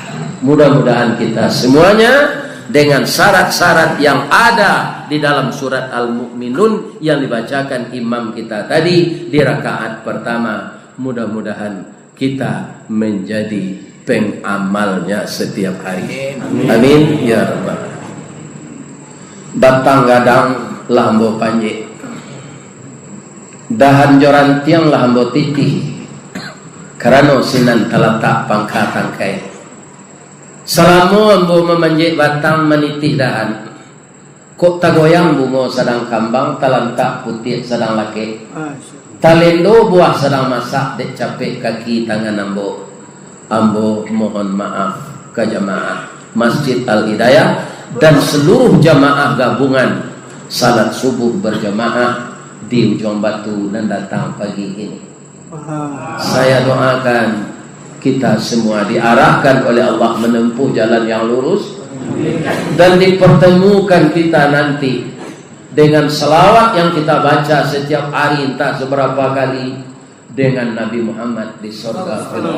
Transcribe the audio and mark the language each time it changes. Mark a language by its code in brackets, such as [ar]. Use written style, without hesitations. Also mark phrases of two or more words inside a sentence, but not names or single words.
[id] Mudah-mudahan kita semuanya dengan syarat-syarat yang ada di dalam surat Al-Mu'minun yang dibacakan imam kita tadi di rakaat pertama, mudah-mudahan kita menjadi pengamalnya setiap hari. [ar] Amin ya rabbal. [min] Batang gadang lambo panjik, dahan joran tiang lambo titih, karena sinan talatak pangkat tangkai. Selama ambo memanjik batang menitih dahan, kok tagoyang bungo sedang kambang, talantak putih sedang laki, talendo buah sedang masak, dek capek kaki tangan ambo. [id] Ambo mohon maaf ke jamaah Masjid Al-Hidayah dan seluruh jamaah gabungan salat subuh berjamaah di Ujung Batu dan datang pagi ini. Saya doakan kita semua diarahkan oleh Allah menempuh jalan yang lurus dan dipertemukan kita nanti dengan selawat yang kita baca setiap hari entah seberapa kali dengan Nabi Muhammad di surga.